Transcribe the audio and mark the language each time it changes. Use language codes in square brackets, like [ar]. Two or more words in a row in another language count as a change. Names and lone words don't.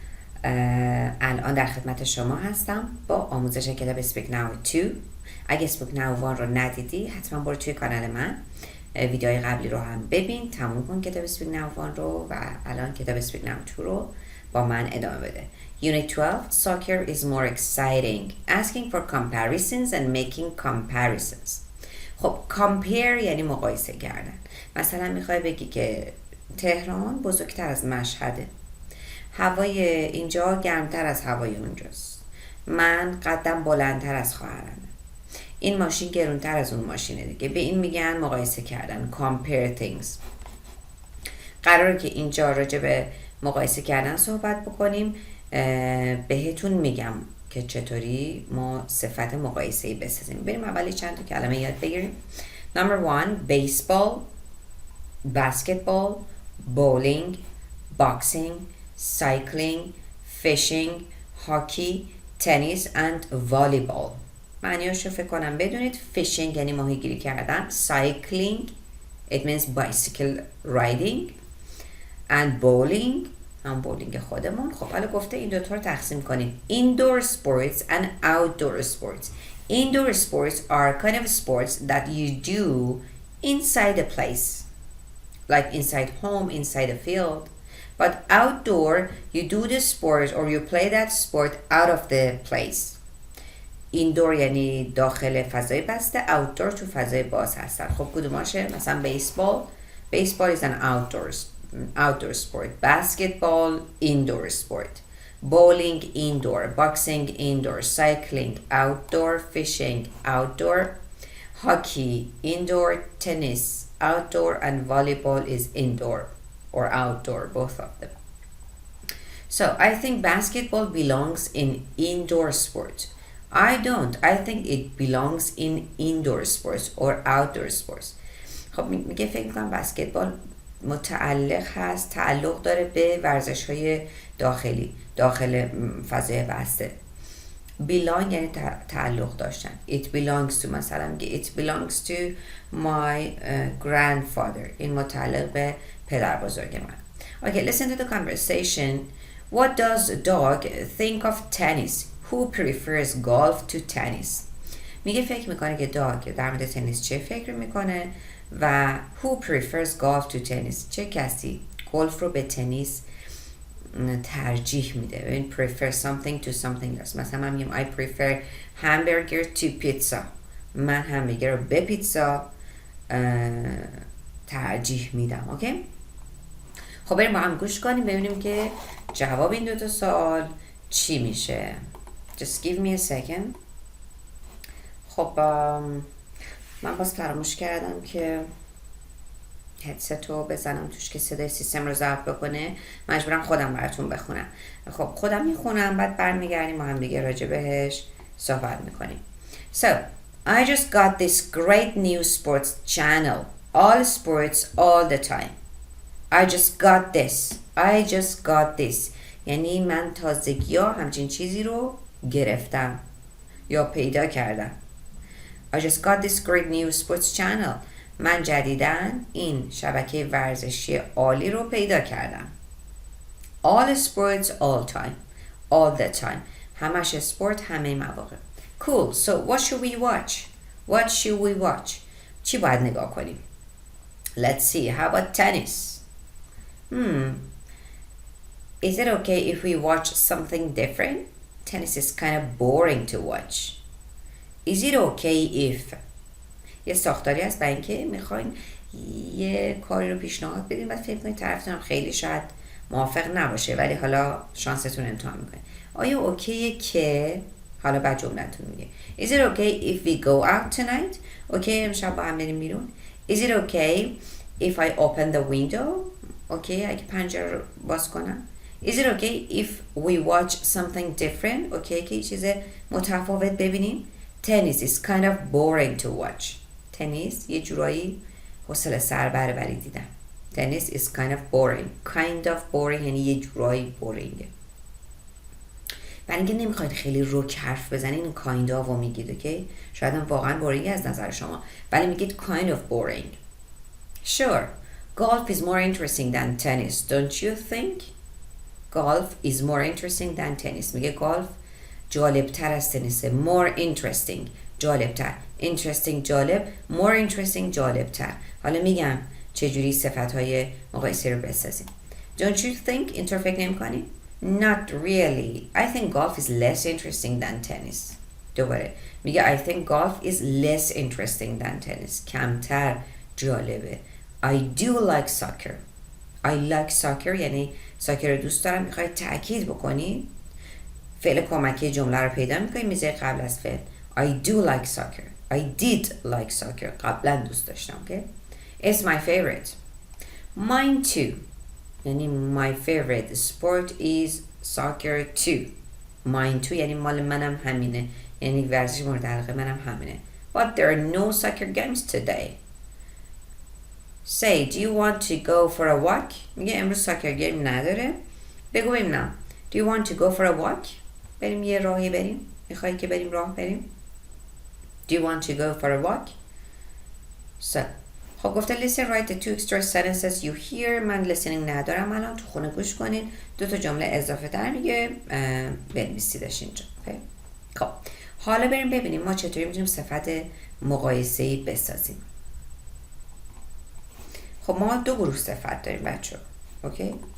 [fa] الان در خدمت شما هستم با آموزش کتاب اسپیک ناو 2. اگه اسپیک ناو 1 رو ندیدی حتما برو توی کانال من، ویدیوهای قبلی رو هم ببین، تموم کن کتاب اسپیک ناو 1 رو و الان کتاب اسپیک ناو 2 رو با من ادامه بده. [en] Unit 12, soccer is more exciting. Asking for comparisons and making comparisons. [fa] خب compare یعنی مقایسه کردن. مثلا میخوای بگی که تهران بزرگتر از مشهده، هوای اینجا گرمتر از هوای اونجاست، من قدم بلندتر از خواهرمه، این ماشین گرونتر از اون ماشینه دیگه. به این میگن مقایسه کردن، [en] compare things. [fa] قراره که اینجا راجع به مقایسه کردن صحبت بکنیم. بهتون میگم که چطوری ما صفت مقایسه‌ای بسازیم. بریم اولی چند تا کلمه یاد بگیریم. [en] Number 1, baseball, basketball, bowling, boxing, cycling, fishing, hockey, tennis and volleyball. [fa] معنیاشو فکر کنم بدونید. fishing یعنی ماهیگیری کردن. [en] cycling it means bicycle riding and bowling [fa] هم بولینگ خودمون. خب حالا گفته این دوتا رو تقسیم کنیم. [en] Indoor sports and outdoor sports. Indoor sports are kind of sports that you do inside a place, like inside home, inside a field. But outdoor, you do the sport or you play that sport out of the place. [fa] Indoor یعنی داخل فضای بسته، outdoor تو فضای باز هستن. خب کدوماشه؟ [en] مثلا baseball is an outdoor sport. Basketball, indoor sport. Bowling, indoor. Boxing, indoor. Cycling, outdoor. Fishing, outdoor. Hockey, indoor. Tennis, outdoor. And volleyball is indoor or outdoor, both of them. So I think basketball belongs in indoor sport. I don't. I think it belongs in indoor sports or outdoor sports. [fa] خب میگه فکر میکنم بسکتبال تعلق داره به ورزش های داخل فضای بسته. belong یعنی تعلق داشتن. [en] it belongs to، [fa] مثلا میگه [en] it belongs to my grandfather. [fa] این متعلق به پدر بزرگ من. [en] Okay, listen to the conversation. What does dog think of tennis? Who prefers golf to tennis? [fa] میگه فکر میکنه که داگ در مورد تنیس چه فکر میکنه و [en] who prefers golf to tennis، [fa] چه کسی گلف رو به تنیس ترجیح میده. [en] ببین prefer something to something else. [fa] مثلا من میگم [en] I prefer hamburger to pizza. [fa] من همبرگر رو به پیتزا ترجیح میدم. اوکی؟ خب بریم با هم گوش کنیم ببینیم که جواب این دو سوال چی میشه. [en] Just give me a second. [fa] خب من باز فراموش کردم که هدست رو بزنم توش که صدای سیستم رو ضبط بکنه. مجبورم خودم براتون بخونم. خب خودم میخونم بعد برمیگردیم و هم دیگه راجع بهش صحبت میکنیم. [en] So, I just got this great new sports channel. All sports all the time. I just got this. [fa] یعنی من تازگی ها همچین چیزی رو گرفتم یا پیدا کردم. [en] I just got this great new sports channel. [fa] من جدیداً این شبکه ورزشی عالی رو پیدا کردم. [en] All sports all time. All the time. [fa] همش اسپورت همه مواقع. [en] Cool. So what should we watch? [fa] چی باید نگاه کنیم؟ [en] Let's see. How about tennis? Is it okay if we watch something different? Tennis is kind of boring to watch. Is it okay if [fa] یه ساختاری هست برای اینکه میخواین یه کاری رو پیشنهاد بدین بعد فکر کنید طرفتون خیلی شاید موافق نباشه ولی حالا شانستون امتحان میکنه. آیا اوکیه که حالا بعد جملتون میگه [en] Is it okay if we go out tonight? [fa] اوکی امشب با هم بریم بیرون. [en] Is it okay if I open the window? [fa] اوکی اگه پنجره رو باز کنم. [en] Is it okay if we watch something different? [fa] اوکی که یه چیز متفاوت ببینیم. [en] Tennis is kind of boring to watch. [fa] تنیس یه جورایی حوصله سر بره ولی دیدم. [en] Tennis is kind of boring. Kind of boring [fa] یعنی یه جورایی [en] boring. [fa] برای اینکه نمیخواید خیلی رک حرف بزنین این [en] kind of [fa] رو میگید. اوکی؟ شاید هم واقعا بورینگ از نظر شما ولی میگید [en] kind of boring. Sure, golf is more interesting than tennis, don't you think? Golf is more interesting than tennis. [fa] میگه گالف جالبتر از تنیسه. [en] more interesting جالبتر. interesting جالب. more interesting جالبتر. [fa] حالا میگم چجوری صفتهای مقایسه رو بسازیم. [en] Don't you think؟ [fa] اینطور فکر نمی‌کنی؟ [en] Not really. I think golf is less interesting than tennis. [fa] دوباره میگه [en] I think golf is less interesting than tennis. [fa] کمتر جالبه. [en] I do like soccer. I like soccer [fa] یعنی ساکر رو دوست دارم. میخواید تأکید بکنی فعل کمکی جمله رو پیدا میکنی میزه قبل از فعل. [en] I do like soccer. I did like soccer. [fa] قبلا دوست داشتم. [en] Okay? It's my favorite. Mine too. [fa] یعنی [en] my favorite sport is soccer too. Mine too [fa] یعنی مال منم همینه. یعنی ورزش مورد علاقه منم همینه. [en] But there are no soccer games today. Say, do you want to go for a walk? [fa] میگه امروز ساکر گیم نداره. بگو ببینم. [en] Do you want to go for a walk? [fa] بریم یه راهی بریم. میخوایی که بریم راه بریم. [en] Do you want to go for a walk? So, [fa] خب گفته [en] listen write the two extra sentences you hear. [fa] من listening ندارم الان. تو خونه گوش کنین. 2 جمله اضافه در میگه بنویسیدش اینجا. خب حالا بریم ببینیم ما چطوری میتونیم صفت مقایسه‌ای بسازیم. خب ما 2 گروه صفت داریم بچه. اوکی؟